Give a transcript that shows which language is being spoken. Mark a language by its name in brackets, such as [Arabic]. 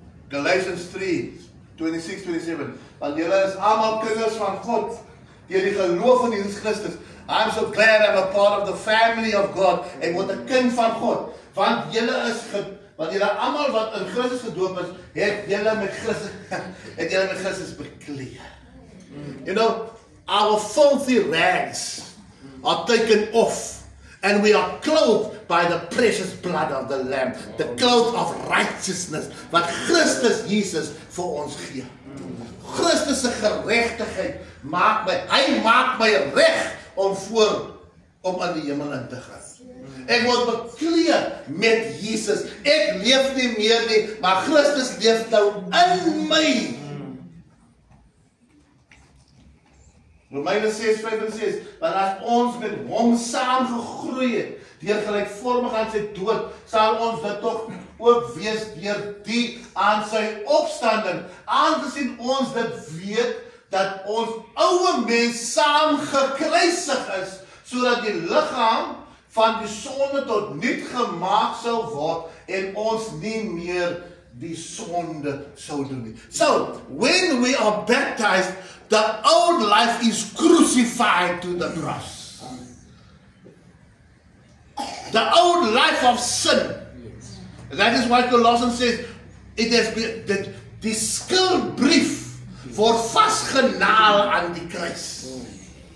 [Afrikaans] Galatians 3, 26, 27. Want julle is almal kinders van God deur die geloof in Jesus Christus. [English] I'm so glad I'm a part of the family of God. [Afrikaans] Ek word 'n kind van God. Want julle almal wat in Christus gedoop is, het julle met Christus bekleed. [English] You know, our filthy rags are taken off, and we are clothed by the precious blood of the Lamb, the cloth of righteousness, [Afrikaans] wat Christus Jesus vir ons gee. Christus se geregtigheid maak my reg om in die hemel in te gaan. Ek word bekleed met Jesus. Ek leef nie meer nie, maar Christus leef nou in my. Romeine 6:5 want as ons met hom saam gegroei het, deur gelykvormig aan sy dood, sal ons dit tog ook wees deur die aan sy opstanding, aangesien ons dit weet, dat ons ouwe mens saam gekruisig is, sodat die liggaam van die sonde tot niet gemaak sal word, en ons nie meer die sonde sou doen nie. [English] So, when we are baptized, the old life is crucified to the cross. The old life of sin. That is why Colossians says, it has been, [Afrikaans] die skuldbrief word vastgenaal aan die kruis.